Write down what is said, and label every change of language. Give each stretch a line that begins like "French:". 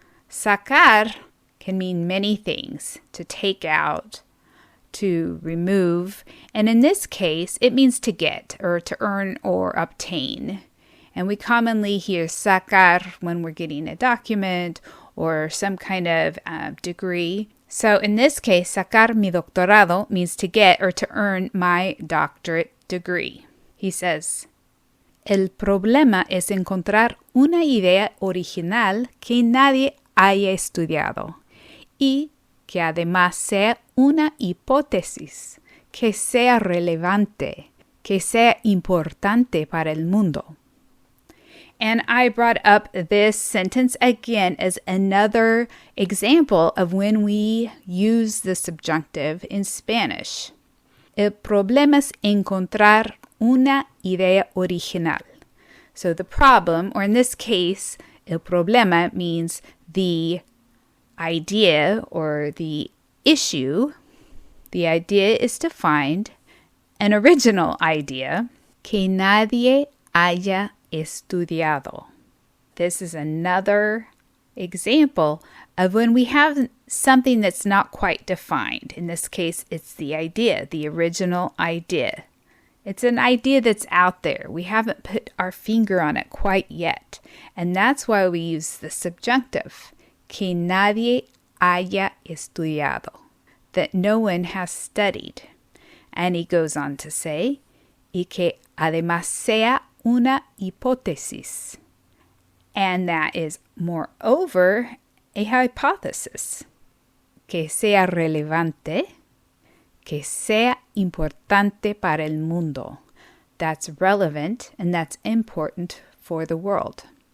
English: Sacar can mean many things: to take out, to remove, and in this case, it means to get or to earn or obtain. And we commonly hear sacar when we're getting a document or some kind of degree. So in this case, sacar mi doctorado means to get or to earn my doctorate degree.
Spanish: He says, el problema es encontrar una idea original que nadie haya estudiado y que además sea una hipótesis, que sea relevante, que sea importante para el mundo.
English: And I brought up this sentence again as another example of when we use the subjunctive in Spanish.
Spanish: El problema es encontrar una idea original.
English: So the problem, or in this case, el problema means the idea or the issue. The idea is to find an original idea que nadie haya estudiado. This is another example of when we have something that's not quite defined. In this case, it's the idea, the original idea. It's an idea that's out there. We haven't put our finger on it quite yet. And that's why we use the subjunctive, que nadie haya estudiado, that no one has studied.
Spanish: And he goes on to say, y que además sea una hipótesis.
English: And that is, moreover, a hypothesis.
Spanish: Que sea relevante, que sea importante para el mundo.
English: That's relevant and that's important for the world.